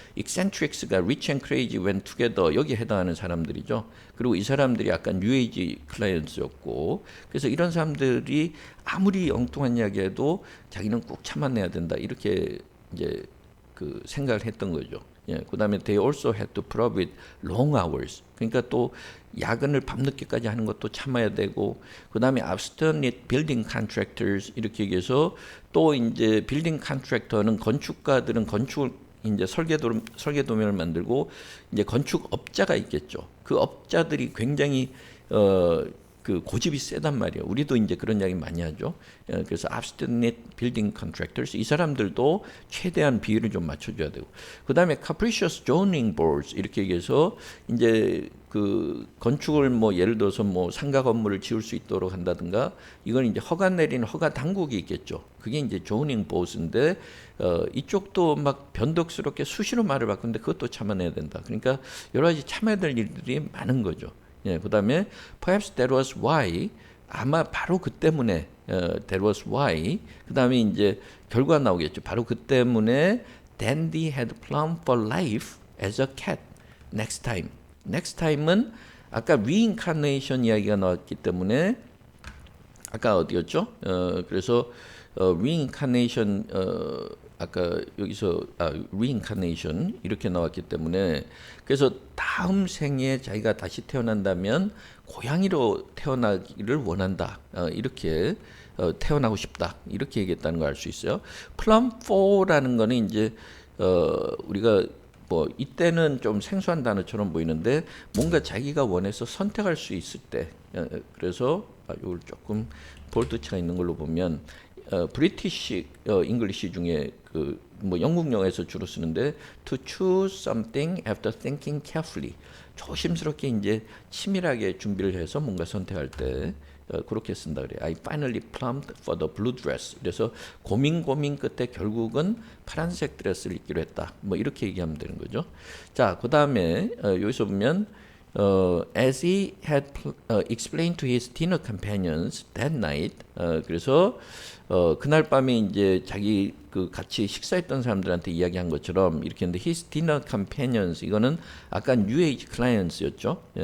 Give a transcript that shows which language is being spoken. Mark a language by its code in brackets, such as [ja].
[en] eccentrics가 rich and crazy went together [ko] 여기에 해당하는 사람들이죠. 그리고 이 사람들이 약간 뉴에이지 클라이언트였고, 그래서 이런 사람들이 아무리 엉뚱한 이야기해도 자기는 꼭 참아내야 된다 이렇게 이제 그 생각을 했던 거죠. [en] 그다음에 they also had to put up with long hours. [ko] 그러니까 또 야근을 밤늦게까지 하는 것도 참아야 되고, 그다음에 [en] obstinate building contractors [ko] 이렇게 얘기해서 또 이제 빌딩 컨트랙터는 건축가들은 건축을 이제 설계도면을 만들고 이제 건축업자가 있겠죠. 그 업자들이 굉장히 그 고집이 세단 말이에요. 우리도 이제 그런 이야기 많이 하죠. 그래서 [en] obstinate building contractors [ko] 이 사람들도 최대한 비율을 좀 맞춰줘야 되고, 그 다음에 [en] capricious zoning boards [ko] 이렇게 얘기해서 이제 그 건축을 뭐 예를 들어서 뭐 상가 건물을 지을 수 있도록 한다든가, 이건 이제 허가 내리는 허가 당국이 있겠죠. 그게 이제 zoning boards인데 이쪽도 막 변덕스럽게 수시로 말을 바꾸는데 그것도 참아내야 된다. 그러니까 여러 가지 참아야 될 일들이 많은 거죠. 그다음에 [en] perhaps that was why, [ko] 아마 바로 그 때문에 that was why, 그다음에 이제 결과 나오겠죠. 바로 그 때문에 [en] Dandy had planned for life as a cat next time. [ko] next time은 아까 reincarnation 이야기가 나왔기 때문에 아까 어디였죠? 그래서 reincarnation 아까 여기서 reincarnation 이렇게 나왔기 때문에, 그래서 다음 생에 자기가 다시 태어난다면 고양이로 태어나기를 원한다. 이렇게 태어나고 싶다. 이렇게 얘기했다는 걸 알 수 있어요. 플럼 4라는 거는 이제 우리가 뭐 이때는 좀 생소한 단어처럼 보이는데 뭔가 자기가 원해서 선택할 수 있을 때, 그래서 이걸 조금 볼트치가 있는 걸로 보면 브리티시 잉글리시 중에 그 뭐 영국 영어에서 주로 쓰는데 [en] to choose something after thinking carefully, [ko] 조심스럽게 이제 치밀하게 준비를 해서 뭔가 선택할 때 그렇게 쓴다 그래요. [en] I finally plumbed for the blue dress. [ko] 그래서 고민 끝에 결국은 파란색 드레스를 입기로 했다. 뭐 이렇게 얘기하면 되는 거죠. 자, 그다음에 여기서 보면 [en] as he had explained to his dinner companions that night, [ko] 그래서 그날 밤에 이제 자기 그 같이 식사했던 사람들한테 이야기한 것처럼 이렇게 했는데 his dinner companions 이거는 아까 new age clients였죠.